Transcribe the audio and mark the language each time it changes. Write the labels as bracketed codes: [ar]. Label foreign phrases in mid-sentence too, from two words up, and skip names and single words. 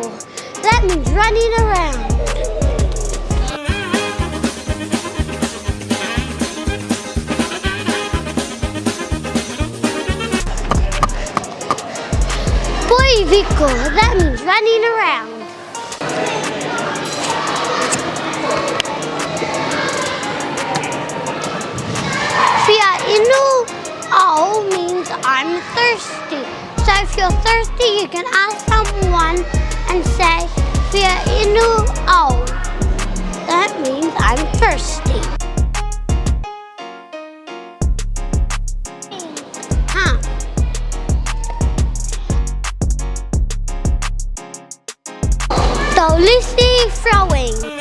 [en] That means running around. Poiriua, that means running around. [to] Fia inu au [en] means I'm thirsty. So if you're thirsty, you can ask someone and say, [to] Fia inu au. [en] That means I'm thirsty. Tolisi throwing.